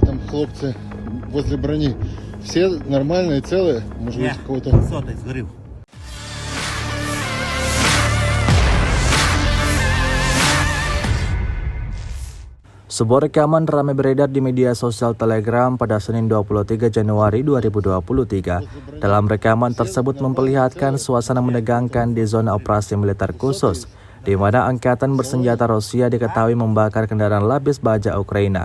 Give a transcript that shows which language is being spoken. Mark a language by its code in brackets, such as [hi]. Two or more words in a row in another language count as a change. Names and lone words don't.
[ru] хлопцы возле брони. Все нормальные, целые? Может быть, какого-то... Сотый сгорел. [id] Sebuah rekaman ramai beredar di media sosial Telegram pada Senin 23 Januari 2023. Dalam rekaman tersebut memperlihatkan suasana menegangkan di zona operasi militer khusus, di mana Angkatan Bersenjata Rusia diketahui membakar kendaraan lapis baja Ukraina.